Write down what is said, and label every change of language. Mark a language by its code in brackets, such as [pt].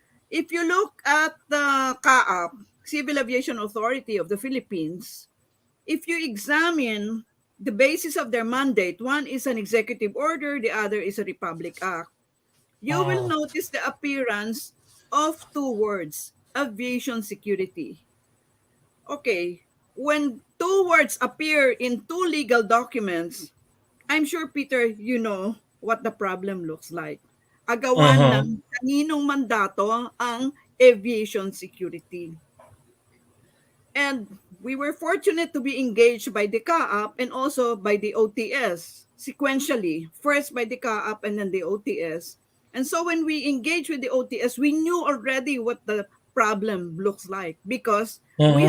[en] If you look at the CAAP, Civil Aviation Authority of the Philippines, if you examine the basis of their mandate, one is an executive order, the other is a Republic Act, you will Mhm. notice the appearance of two words, aviation security. Okay, when two words appear in two legal documents, I'm sure, Peter, you know what the problem looks like. [tl] Agawan Uh-huh. ng kaninong mandato ang aviation security. [en] And we were fortunate to be engaged by the CAAP and also by the OTS sequentially. First by the CAAP and then the OTS. And so when we engaged with the OTS, we knew already what the problem looks like because we